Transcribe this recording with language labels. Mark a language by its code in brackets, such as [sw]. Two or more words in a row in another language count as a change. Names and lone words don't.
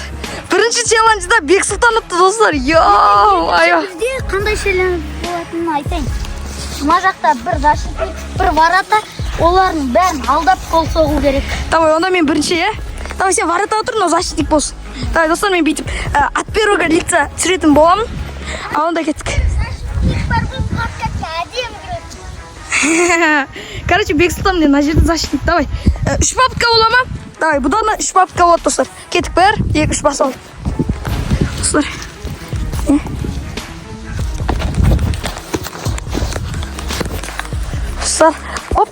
[kk] Бірінші челленджда Бексұлтан ұтты, достар. [ru] Йо-май. [kk] Бізде қандай челлендж болатынын айтайын. Мына жақта бір защитник, бір ворота, олардың бәрін алдап гол соғу керек. Давай, онда мен бірінші, я? Давай, сен ворота отыр, но защитник болсын. Давай, достар, мен бүйтіп [ru] от первого лица [kk] түсіретін боламын. А онда кеттік. Защитник бар бұл подкастқа әдемі кіреді. Короче, Бексұлтан мына жерде защитник. Давай, 3 попытка бола ма? Давай, бұдан 3 попытка болады, достар. Кеттік бәрі, 2-3 бас алды. Достар. Достар, оп.